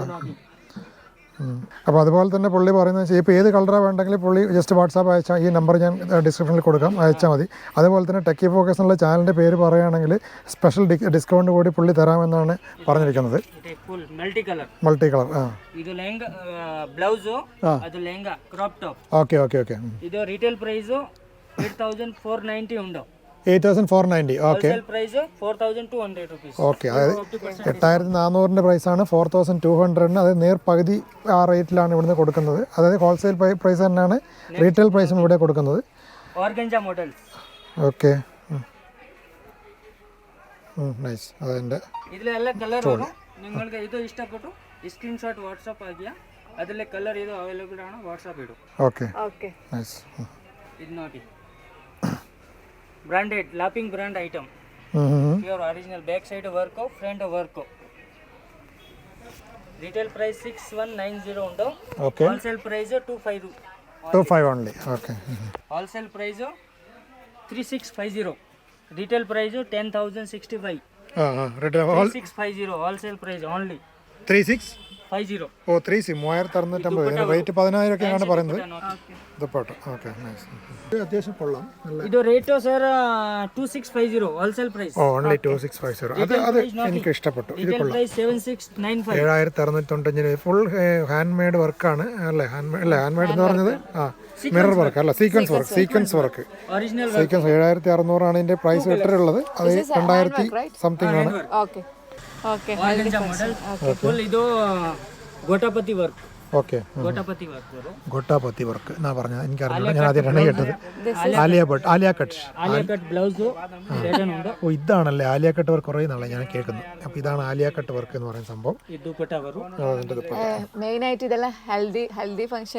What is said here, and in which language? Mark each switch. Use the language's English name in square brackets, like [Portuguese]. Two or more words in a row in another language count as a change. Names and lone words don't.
[Malayalam] അപ്പോൾ അതുപോലെ തന്നെ പുള്ളി പറയുന്നത് ഇപ്പോൾ ഏത് കളറാണ് വേണ്ടെങ്കിൽ പുള്ളി ജസ്റ്റ് വാട്സാപ്പ് അയച്ചാൽ, ഈ നമ്പർ ഞാൻ ഡിസ്ക്രിപ്ഷനിൽ കൊടുക്കാം, അയച്ചാൽ മതി. അതുപോലെ തന്നെ ടെക്കി ഫോക്കസ് എന്നുള്ള ചാനലിൻ്റെ പേര് പറയുകയാണെങ്കിൽ [English] special discount [Malayalam] കൂടി പുള്ളി തരാമെന്നാണ് പറഞ്ഞിരിക്കുന്നത്. [English] multi colour. [Kannada] ಇದು ಲೆಹಂಗಾ ಬ್ಲೌಸ್, ಅದು ಲೆಹಂಗಾ [English] crop top. okay okay okay. [Kannada] ಇದು [English] retail price [Kannada] 8,490 ಉಂಟು. 8,490. [Malayalam] ഓക്കെ. [English] പ്രൈസ് 4,200 rupees. [Malayalam] ഓക്കെ, അതായത് 8,400 പ്രൈസാണ് 4,200. അത് നേർ പകുതി ആ റേറ്റിലാണ് ഇവിടുന്ന് കൊടുക്കുന്നത്. അതായത് [English] wholesale price [Malayalam] തന്നെയാണ് [English] retail price [Malayalam] ഇവിടെ കൊടുക്കുന്നത്. [English] organza models. okay, nice. [Malayalam] അതിൻ്റെ ഇതിലെല്ലാം കളർ വരും. നിങ്ങൾക്ക് ഇത് ഇഷ്ടപ്പെട്ടു [English] screenshot WhatsApp [Malayalam] ആക്കിയാൽ അതിലെ കളർ ഇത് അവൈലബിൾ ആണ്, വാട്സാപ്പ് ഇടും. [English] okay, nice. [Malayalam] ഇത് നോക്കി [English] branded lapping brand item. pure original back side work, front work. retail price [Kannada] 6,190 ಉಂಟು. ಓಕೆ. [English] wholesale price 2,500 only. okay. wholesale price 3,650. retail price 10,065. ರಿಟೇಲ್ 3,650 wholesale price only. 3,650. [Malayalam] ഓ 3,650. റേറ്റ് 10,000 ഒക്കെയാണ് പറയുന്നത്. ദുപ്പട്ട. [English] okay, nice. [Malayalam] അത്യാവശ്യം കൊള്ളാം. [Kannada] ಇದು [English] rate sir [Kannada] 2,650 [English] wholesale price. [Malayalam] ഓൺലി 2,650. അത് എനിക്ക് ഇഷ്ടപ്പെട്ടു. ഇത് കൊള്ളാം. 7,695. 7,695. [English] full hand made work [Malayalam] അല്ലേ? [English] hand made [Malayalam] എന്ന് പറഞ്ഞത് [English] mirror work [Malayalam] അല്ല, [English] sequence work. [Malayalam] ഒറിജിനൽ സീക്വൻസ് 7,600 ആണ് ഇതിന്റെ പ്രൈസ് ഇട്ടിട്ടുള്ളത്. അത് 2,000 സംതിങ് ആണ്. [English] okay okay. [Kannada] ಫುಲ್ ಇದು ಗೋಟಾಪತಿ ವರ್ಕ್. [Malayalam] ഓക്കെ, ഗോട്ടാപത്തി വർക്ക് എന്നാ പറഞ്ഞത്. എനിക്കറിയില്ല, ഞാൻ ആദ്യമായിട്ടാണ് കേട്ടത്. ആലിയ കട്ട് ബ്ലൗസ്. ഓ ഇതാണല്ലേ ആലിയ [English] cut work. [Malayalam] കുറേ നാളെ ഞാൻ കേൾക്കുന്നു. അപ്പോൾ ഇതാണ് ആലിയ [English] cut work [Malayalam] എന്ന് പറയുന്ന സംഭവം. മെയിൻ ആയിട്ട് ഇതെല്ലാം ഹൽദി ഫംഗ്ഷൻ.